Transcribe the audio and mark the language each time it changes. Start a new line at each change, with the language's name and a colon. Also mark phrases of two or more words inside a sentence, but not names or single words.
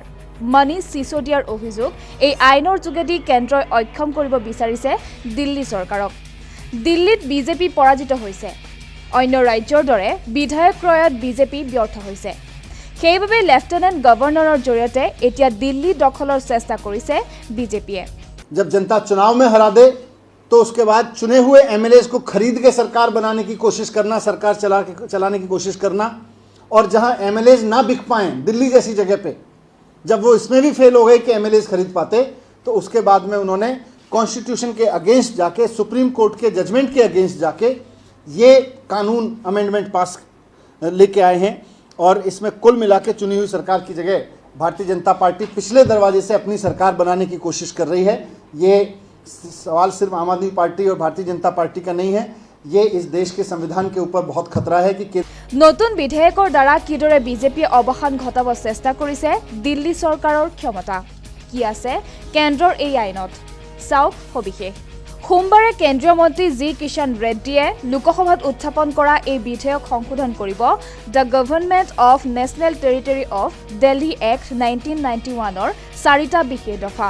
Assamese: মনীষ সিসোদিয়াৰ অভিযোগ, এই আইনৰ যোগেদি কেন্দ্ৰই অক্ষম কৰিব বিচাৰিছে দিল্লী চৰকাৰক। দিল্লীত বিজেপি পৰাজিত হৈছে, অন্য ৰাজ্যৰ দৰে বিধায়ক ক্ৰয়ত বিজেপি ব্যৰ্থ হৈছে। সেইবাবে লেফটেনেণ্ট গভৰ্ণৰৰ জৰিয়তে এতিয়া দিল্লী দখলৰ চেষ্টা কৰিছে বিজেপিয়ে।
Hindi: जब जनता चुनाव में हरा दे तो उसके बाद चुने हुए MLAs को खरीद के सरकार बनाने की कोशिश करना, सरकार चलाने की कोशिश करना, और जहां MLAs ना बिक पाएं दिल्ली जैसी जगह पे, जब वो इसमें भी फेल हो गए कि MLAs खरीद पाते, तो उसके बाद में उन्होंने कॉन्स्टिट्यूशन के अगेंस्ट जाके, सुप्रीम कोर्ट के जजमेंट के अगेंस्ट जाके ये कानून
English: amendment pass
Hindi: लेके आए हैं। और इसमें कुल मिला के चुनी हुई सरकार की जगह भारतीय जनता पार्टी पिछले दरवाजे से अपनी सरकार बनाने की कोशिश कर रही है। ये सवाल सिर्फ आम आदमी पार्टी और भारतीय जनता पार्टी का नहीं है, ये इस देश के संविधान के ऊपर बहुत खतरा है कि
Assamese: নতুন বিধেয়কৰ দ্বাৰা কিদৰে বিজেপিয়ে অৱসান ঘটাব চেষ্টা কৰিছে দিল্লী চৰকাৰৰ ক্ষমতা, কি আছে কেন্দ্ৰৰ এই আইনত, চাওক সবিশেষ। সোমবাৰে কেন্দ্ৰীয় মন্ত্ৰী জি কিষাণ ৰেড্ডীয়ে লোকসভাত উত্থাপন কৰা এই বিধেয়ক সংশোধন কৰিব দ্য গভৰ্ণমেণ্ট অফ নেশ্যনেল টেৰিটৰী অফ দিল্লী এক্ট 1991ৰ 4টা বিশেষ দফা।